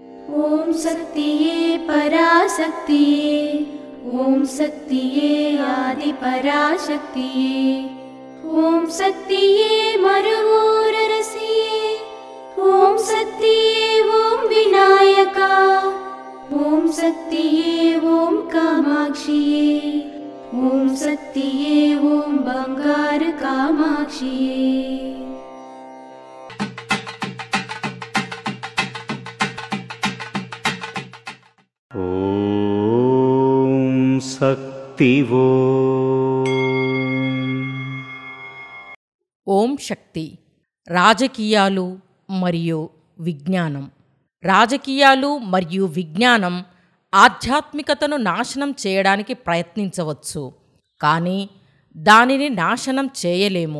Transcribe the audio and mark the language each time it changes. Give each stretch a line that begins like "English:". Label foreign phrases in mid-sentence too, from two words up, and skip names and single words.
Tamil: ஓம் சக்தியே பராசக்தியே, ஓம் சக்தியே ஆதி பராசக்தியே, ஓம் சக்தியே மருவூர் அரசியே, ஓம் சக்தியே ஓம் விநாயகா, ஓம் சக்தியே ஓம் காமாட்சியே, ஓம் சக்தியே ஓம் பங்காரு காமாட்சியே। ஓம் சக்தி
Telugu: ఓం శక్తి. రాజకీయాలు మరియు విజ్ఞానం. రాజకీయాలు మరియు విజ్ఞానం ఆధ్యాత్మికతను నాశనం చేయడానికి ప్రయత్నించవచ్చు, కానీ దానిని నాశనం చేయలేము.